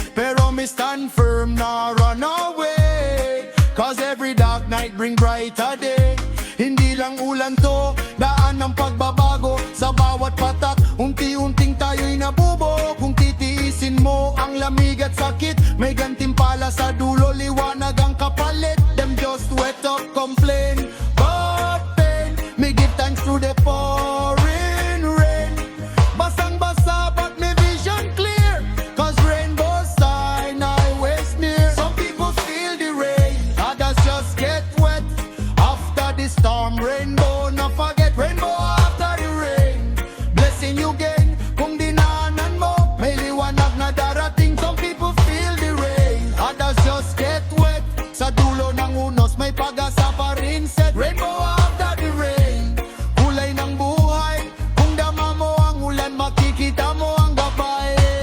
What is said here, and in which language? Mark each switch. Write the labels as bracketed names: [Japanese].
[English] Pero me stand firm, na run away, cause every dark night bring brighter day. [Filipino] Hindi lang ulan to, daan ng pagbabago. Sa bawat patak, unti-unting tayo'y nabubo. Kung titiisin mo ang lamig at sakit, may gantimpala sa dulo, liwanag ang kapalit. [English] Them just wet up, complain, but pain, me give thanks to the pouring rain. Basang-basa but me vision clear, cause rainbow sign always near. Some people feel the rain, others just get wet. After the storm, rainbow, no forget. Rainbow after the rain, blessing you gain. [Filipino] Kung dinaanan mo, may liwanag na darating. [English] Some people feel the rain, others just get wet. [Filipino] Sa dulo ng unos, may pag-asa pa rin set. [English] Rainbow after the rain, [Filipino] kulay ng buhay. Kung dama mo ang ulan, makikita mo ang gabay.